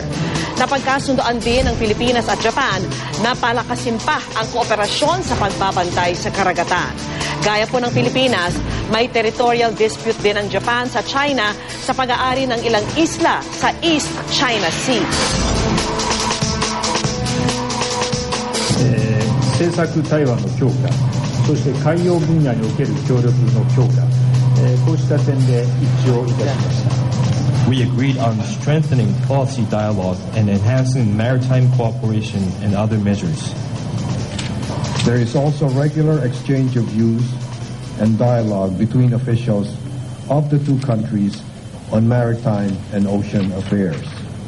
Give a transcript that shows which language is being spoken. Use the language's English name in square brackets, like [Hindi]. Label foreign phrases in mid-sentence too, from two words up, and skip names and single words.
[Filipino] Napagkasundoan din ng Pilipinas at Japan na palakasin pa ang kooperasyon sa pagbabantay sa karagatan. Gaya po ng Pilipinas, may [English] territorial dispute [Filipino] din ang Japan sa China sa pag-aari ng ilang isla sa East China Sea. [Japanese] 政策対話の強化、そして海洋分野における協力の強化、こうした点で一致をいたしました。 [English] We agreed on strengthening policy dialogue and enhancing maritime cooperation and other measures. There is also regular exchange of views and dialogue between officials of the two countries on maritime and ocean affairs.